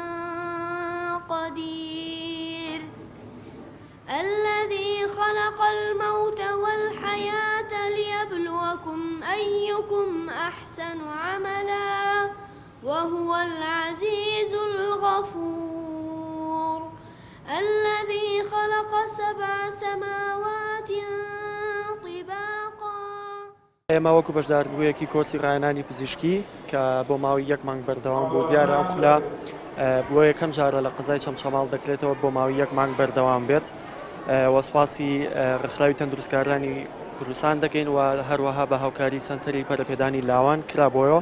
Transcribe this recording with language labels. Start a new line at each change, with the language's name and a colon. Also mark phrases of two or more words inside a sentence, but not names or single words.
Arabic: قدير الذي خلق الموت والحياة ليبلوكم أيكم أحسن عملا وهو العزيز الغفور الذي خلق 7 سماوات طباقا.
Central Kurdish: ئێمە وەکو بەشداربوویەکی کۆرسی ڕایەنانی پزیشکی کە بۆ ماوەی 1 مانگ بەردەوام بوو دیارە ئەم خولە بۆ یەکەم جارە لە قزای چەمچەماڵ دەکرێتەوە بۆ ماوەی 1 مانگ بەردەوام بێت. وەسپاسی ڕێکخراوی تەندروستکارانی کوردستان دەکەین و هەروەها بە هاوکاری سەنتەری پەرەپێدانی لاوان کرابۆیەوە.